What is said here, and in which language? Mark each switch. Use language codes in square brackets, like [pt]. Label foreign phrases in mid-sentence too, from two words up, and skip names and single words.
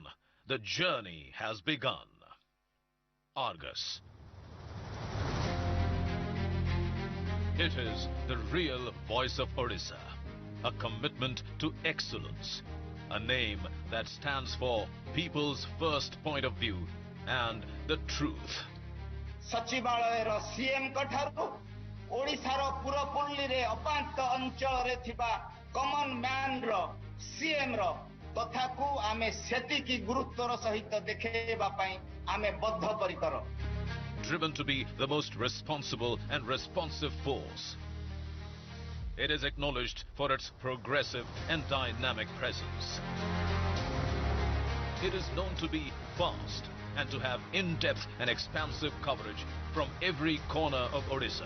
[en] The journey has begun. Argus. It is the real voice of Odisha. A commitment to excellence. A name that stands for people's first point of view and the truth. [or] ସଚିବାଳୟର ସିଏମ କଠାରୁ ଓଡ଼ିଶାର ପୁରପଲ୍ଲୀ ରେ ଅପାନ୍ତ ଅଞ୍ଚଳ ରେ ଥିବା [en] common man [or] ର ସିଏମ ର ତଥାକୁ ଆମେ ସେତିକି ଗୁରୁତ୍ୱର ସହିତ ଦେଖିବା ପାଇଁ ଆମେ ବଦ୍ଧପରିକର. [en] Driven to be the most responsible and responsive force. It is acknowledged for its progressive and dynamic presence. It is known to be fast and to have in-depth and expansive coverage from every corner of Odisha.